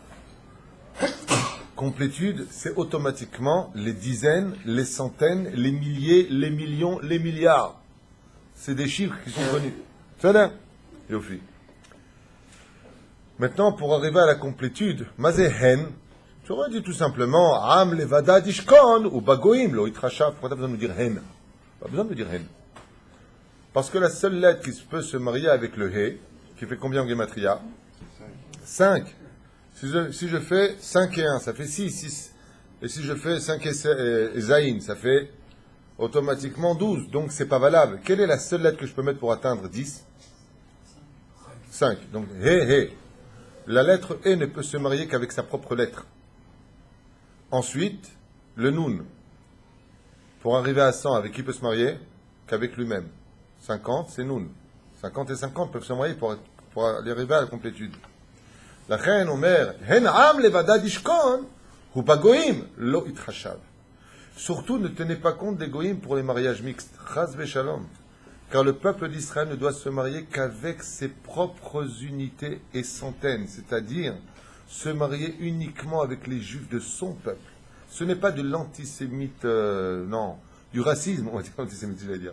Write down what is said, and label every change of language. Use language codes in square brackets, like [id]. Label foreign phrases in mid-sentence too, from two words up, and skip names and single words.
[fr] Complétude, c'est automatiquement les dizaines, les centaines, les milliers, les millions, les milliards. C'est des chiffres qui sont connus. C'est là. Yofi. Maintenant, pour arriver à la complétude, mazehen, tu aurais dit tout simplement [he] עם לבדד ישכן ובגוים לא יתחשב. [fr] Pourquoi tu as besoin de dire hen? Pas besoin de dire hen. Parce que la seule lettre qui peut se marier avec le he, qui fait combien en gematria? 5. Si je fais 5 et 1, ça fait 6. Et si je fais 5 et zaïn, ça fait automatiquement 12. Donc c'est pas valable. Quelle est la seule lettre que je peux mettre pour atteindre 10? 5. Donc he. La lettre E ne peut se marier qu'avec sa propre lettre. Ensuite, le Nun. Pour arriver à 100, avec qui peut se marier? Qu'avec lui-même. 50, c'est Nun. 50 et 50 peuvent se marier pour arriver à la complétude. La reine Omer, [he] הן עם לבדד ישכן, ובגוים לא יתחשב. [fr] Surtout, ne tenez pas compte des goïms pour les mariages mixtes. [he] חס ושלום. [fr] Car le peuple d'Israël ne doit se marier qu'avec ses propres unités et centaines, c'est-à-dire se marier uniquement avec les juifs de son peuple. Ce n'est pas de l'antisémite, non, du racisme, on va dire l'antisémite, je vais dire.